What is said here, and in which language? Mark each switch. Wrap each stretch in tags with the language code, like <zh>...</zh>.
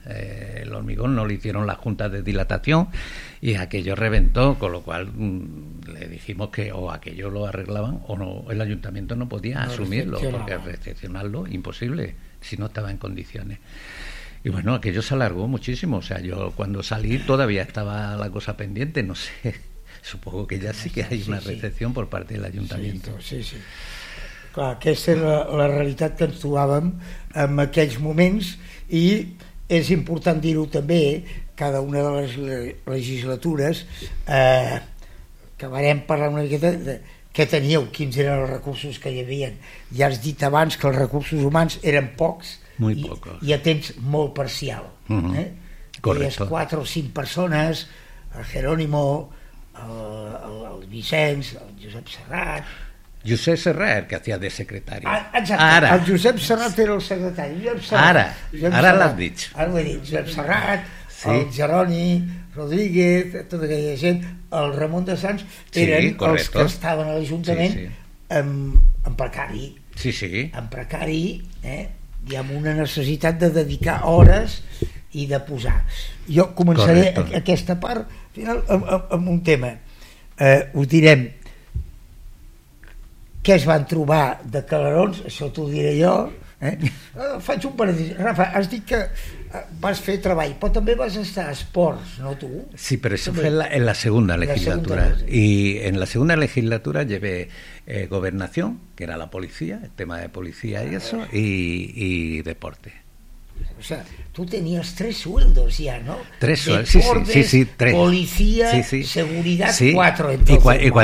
<es>El hormigón no le hicieron las juntas de dilatación y aquello reventó, con lo cual le dijimos que o aquello lo arreglaban o no, el ayuntamiento no podía asumirlo, porque recepcionarlo, imposible. Si no estaba en condiciones. Y bueno, aquello se alargó muchísimo. O sea, yo cuando salí todavía estaba la cosa pendiente. No sé, supongo que ya sí que hay una recepción por parte del ayuntamiento. Sí, sí.</es> <ca>Clar, aquesta és la realitat que ens trobàvem en aquells moments. I és important dir-ho també, cada una de les legislatures, acabarem parlant una miqueta de què teníeu, quins eren els recursos que hi havia. Ja has dit abans que els recursos humans eren pocs,</ca> <es>muy pocos.</es> <ca>I a temps molt parcial. Correcte. Hi havia 4 o 5 persones, el Jerónimo, el Vicenç, el Josep Serrat...</ca> <es>Josep Serrat era el que hacía de secretari.</es> <ca>Exacte, ara. El Josep Serrat era el secretari. Ara l'has dit. Ara ho he dit, Josep Serrat, sí. El Jeroni Rodríguez, tota aquella gent, el Ramon de Sants, eren els que estaven a l'Ajuntament en precari. Sí, sí. En precari, i amb una necessitat de dedicar hores i de posar. Jo començaré aquesta part final amb un tema. Ho direm. Què es van trobar de calerons? Això t'ho diré jo. Faig un paradís. Rafa, has dit que vas fer treball, però també vas estar a esports, no tu?</ca> <es>Sí,</es> <ca>però això</ca> <es>fue en la segunda legislatura. Y en la segunda legislatura llevé gobernación, que era la policía, el tema de policía y eso, y deporte. O sea, tú tenías tres sueldos ya, ¿no? Tres sueldos, sí, tres. Policía, sí. Seguridad, sí. Cuatro. Entonces,</es>